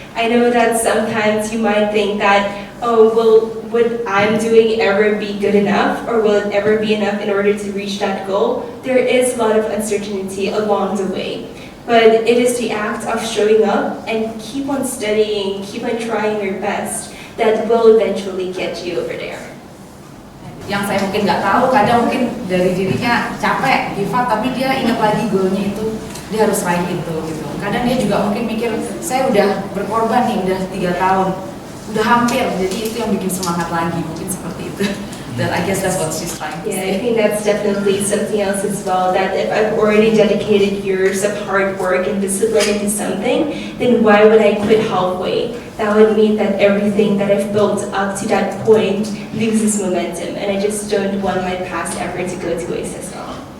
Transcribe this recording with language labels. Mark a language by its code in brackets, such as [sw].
[en] I know that sometimes you might think that, oh, will what I'm doing ever be good enough, or will it ever be enough in order to reach that goal? There is a lot of uncertainty along the way. But it is the act of showing up and keep on studying, keep on trying your best that will eventually get you over there. [id] Yang saya mungkin nggak tahu, kadang mungkin dari dirinya capek, [en] give up, [id] tapi dia ingat lagi goalnya itu, dia harus raih itu gitu. Kadang dia juga mungkin mikir, saya udah berkorban nih, udah 3 tahun, udah hampir, jadi itu yang bikin semangat lagi, mungkin seperti itu. [en] That I guess that's what she's trying to say. Yeah, I think that's definitely something else as well, that if I've already dedicated years of hard work and discipline into something, then why would I quit halfway? That would mean that everything that I've built up to that point loses momentum, and I just don't want my past effort to go to waste as well.